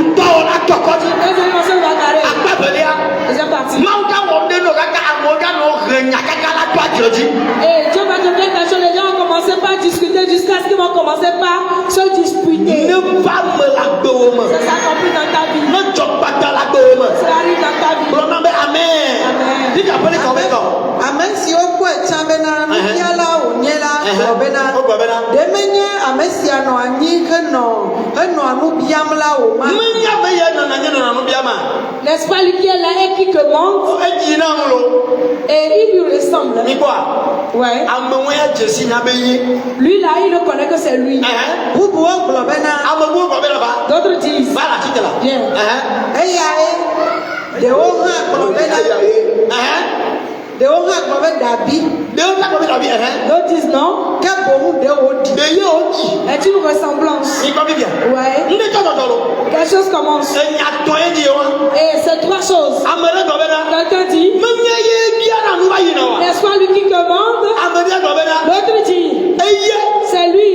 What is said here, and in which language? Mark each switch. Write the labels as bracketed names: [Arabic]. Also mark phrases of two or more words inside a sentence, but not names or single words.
[French] Ils vont se bagarrer. Ils sont partis. Et Dieu va te faire quelque chose. Les gens vont commencer par discuter jusqu'à ce qu'ils vont commencer par se disputer. Ça s'accomplit dans ta vie. Ça arrive dans ta vie. Amen. [Ewe] Ame siwo kpɔe tsã bena nufiala wònye la gblɔ bena ɖemenye ame sia nɔ anyi henɔ nu biam la o ma. [French] N'est-ce pas lui qui est là et qui commande? Et il lui ressemble. Ouais. Lui là, il ne connaît que c'est lui. [Ewe] Bubuwo gblɔ bena. [French] D'autres disent. Bien. [Ewe] Eyae ɖewo hã gblɔ bena. Ɖewo hã gblɔ be Dabi. [French] D'autres disent non. [Ewe] Ke boŋ ɖewo di. [French] Est une ressemblance. Ouais. Quelque chose commence. Et c'est trois choses. Quelqu'un dit. N'est-ce pas lui qui commande? L'autre dit. C'est lui.